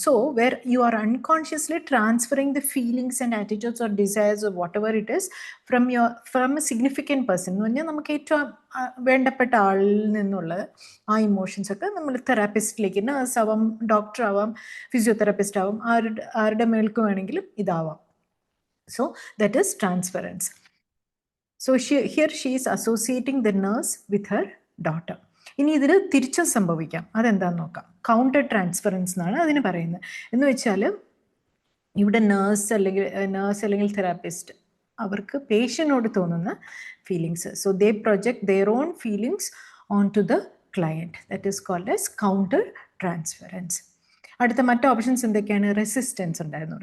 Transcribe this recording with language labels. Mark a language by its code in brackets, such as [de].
[en] so where you are unconsciously transferring the feelings and attitudes or desires or whatever it is from a significant person [ml] എന്ന് പറഞ്ഞാൽ നമുക്ക് ഏറ്റവും വേണ്ടപ്പെട്ട ആളിൽ നിന്നുള്ള ആ ഇമോഷൻസ് ഒക്കെ നമ്മൾ തെറാപ്പിസ്റ്റിലേക്ക്, നഴ്സ് ആവാം, ഡോക്ടർ ആവാം, ഫിസിയോതെറാപ്പിസ്റ്റ് ആവാം, ആരുടെ മേൽക്ക് വേണമെങ്കിലും ഇതാവാം. [en] So that is transference. So here she is associating the nurse with her daughter. [ml] ഇനി ഇതിൽ തിരിച്ചും സംഭവിക്കാം. അതെന്താണെന്ന് നോക്കാം. കൗണ്ടർ ട്രാൻസ്ഫറൻസ് എന്നാണ് അതിന് പറയുന്നത്. എന്ന് വെച്ചാൽ ഇവിടെ നേഴ്സ് അല്ലെങ്കിൽ തെറാപ്പിസ്റ്റ് അവർക്ക് പേഷ്യനോട് തോന്നുന്ന feelings, [en] So they project their own feelings on to the client. That is called as counter transference. [ml] അടുത്ത മറ്റ് ഓപ്ഷൻസ് എന്തൊക്കെയാണ്? റെസിസ്റ്റൻസ് ഉണ്ടായിരുന്നു.